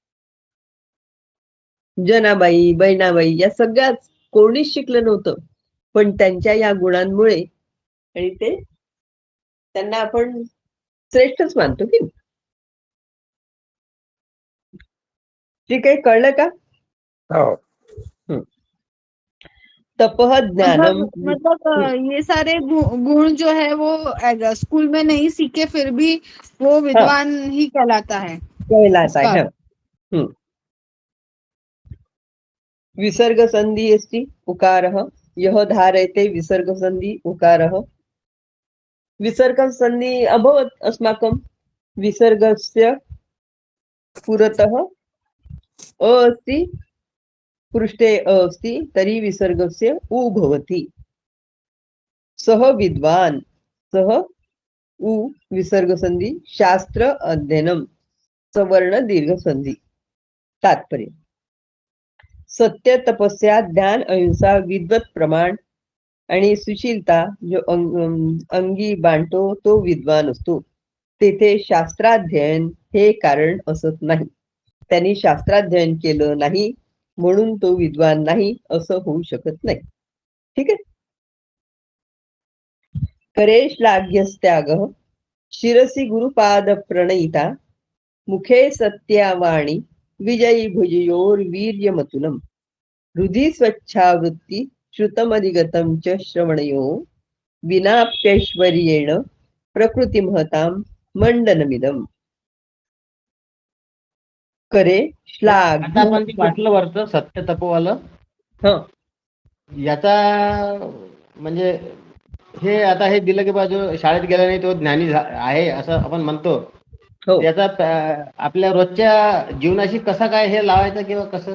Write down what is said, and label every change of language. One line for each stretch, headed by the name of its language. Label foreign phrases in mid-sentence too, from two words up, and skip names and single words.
Marathi: जनाबाई, बहिणाबाई या सगळ्याच कोणीच शिकलं नव्हतं, पण त्यांच्या या गुणांमुळे आणि ते त्यांना आपण श्रेष्ठच मानतो की. ठीक आहे, कळलं का? हो.
Sanskrit: तपह ज्ञानम.
Hindi: मतलब ये सारे गुण जो है वो स्कूल में नहीं सीखे फिर भी वो विद्वान ही कहलाता है. कहलाता है.
Sanskrit: विसर्ग संधि अस्ति उकारः. यः धारयते विसर्ग संधि उकारः. विसर्ग संधि अभवत् अस्माकं. विसर्गस्य पुरतः अ अस्ति, पृष्ठे अ अस्ति, तर्हि विसर्गस्य उ भवति. सः विद्वान्, सः उ विसर्ग संधि, शास्त्र अध्ययनम सवर्ण दीर्घ संधि.
Marathi: तात्पर्य सत्य, तपस्या, ज्ञान, अहिंसा, विद्वत प्रमाण आणि सुशीलता जो अंगी बांधतो तो विद्वान असतो. तेथे शास्त्राध्ययन हे कारण असत नाही. त्यांनी शास्त्राध्ययन केलं नाही म्हणून तो विद्वान नाही असं होऊ शकत नाही. ठीक आहे.
Sanskrit: करे श्लाघ्यस्त्याग शिरसी गुरुपाद प्रणयिता मुखे सत्यावाणी विजयी भुजयोर वीर्यमतुलम हृदि स्वच्छावृत्ती श्रुतमधिगतं च श्रवणयो विनाप्यैश्वर्येण प्रकृती महतां मंडनमिदम. करे श्लाघ.
Marathi: आता आपण ते वाटलं वरचं सत्य तपोवालं, याचा म्हणजे हे आता हे दिलं की बाजू शाळेत गेला नाही तो ज्ञानी आहे असं आपण म्हणतो. त्याचा आपल्या रोजच्या जीवनाशी कसा काय हे लावायचं किंवा कसं?